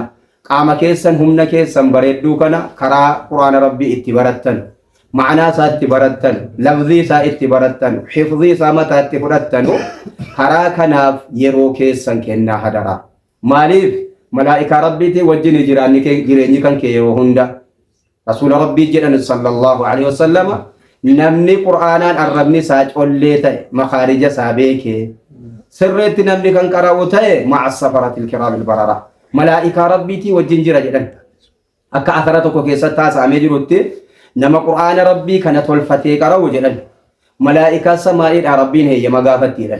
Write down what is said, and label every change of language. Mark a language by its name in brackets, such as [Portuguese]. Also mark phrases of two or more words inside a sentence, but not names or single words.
[Oromo] Qaama keessan humna keessan bareedduu kana karaa qur'aana rabbii itti barattan ma'anaa isaa itti barattan lafzii isaa itti barattan hifzii isaa mataa itti fudhattan karaa kanaaf yeroo keessan kennaa hadara. Maaliif malaa'ikaa rabbiitii wajjin jireenyi kan kee yeroo hunda rasuula rabbii jedhan [Arabic] صلى الله عليه وسلم [Oromo] namni qur'aanaan arrabni isaa collee ta'e makaarija isaa beekee sirreetti namni kan qara'u ta'e [Arabic] مع السفرة الكرام البررة [Oromo] malaa'ikaa rabbiitii wajjin jira jedhan. Akka akara tokko keessatti haasa'amee jirutti nama qur'aana rabbii kana tolfatee qara'u jedhan malaa'ikaa samaa'iidhaa rabbiin heeyyama gaafattiidhan.